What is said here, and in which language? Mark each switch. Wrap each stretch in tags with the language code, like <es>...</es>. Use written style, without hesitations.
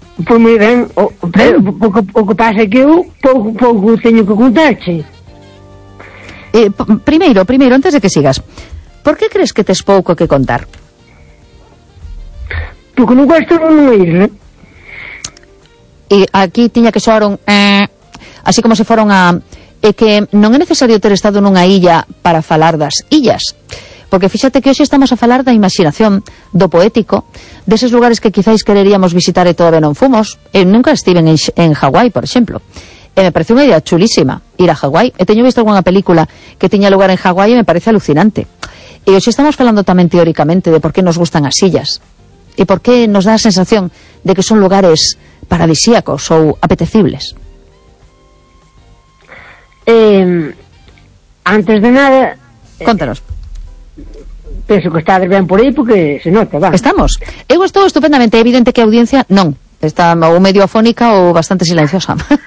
<es>Pues muy bien. Pero lo que pasa es que yo poco tengo que contarte. Primero, antes de que sigas. ¿Por qué crees que te es poco que contar? Porque no cuesta nada ir, ¿no?</es> <gl>E aquí tiña que soar un así como se foron a que non é necesario ter estado nunha illa para falar das illas, porque fíxate que hoxe estamos a falar da imaginación, do poético, deses lugares que quizáis quereríamos visitar e todavía non fomos. Eu nunca estive en Hawái, por exemplo, e me parece unha idea chulísima ir a Hawái. E teño visto algunha película que tiña lugar en Hawái e me parece alucinante. E hoxe estamos falando tamén teóricamente de por que nos gustan as illas e por que nos dá a sensación de que son lugares paradisíacos ou apetecibles. Antes de nada, contanos. Penso que estás ben por aí porque se nota, va. Estamos. Eu estou estupendamente, evidente que a audiencia non. Está ou medio afónica ou bastante silenciosa.</gl>